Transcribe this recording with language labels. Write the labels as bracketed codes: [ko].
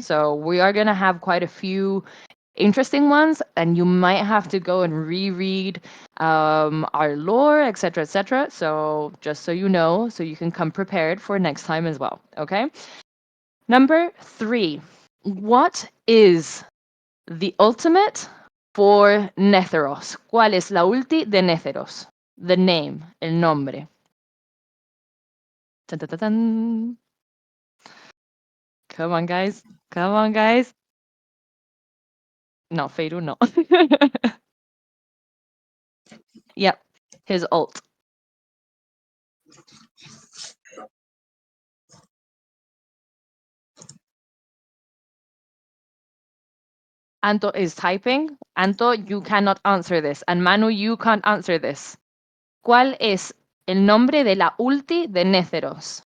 [en] So we are going to have quite a few interesting ones, and you might have to go and reread our lore, etc., etc. So just so you know, so you can come prepared for next time as well, okay? Number 3. What is the ultimate for Netheros? [es] ¿Cuál es la ulti de Netheros? [en] The name, [es] el nombre. [en] Dun, dun, dun, dun. Come on, guys. Come on, guys. No, Feiru, no. Yep, his ult. Anto is typing. Anto, you cannot answer this. And Manu, you can't answer this. [es] ¿Cuál es el nombre de la ulti de Netheros?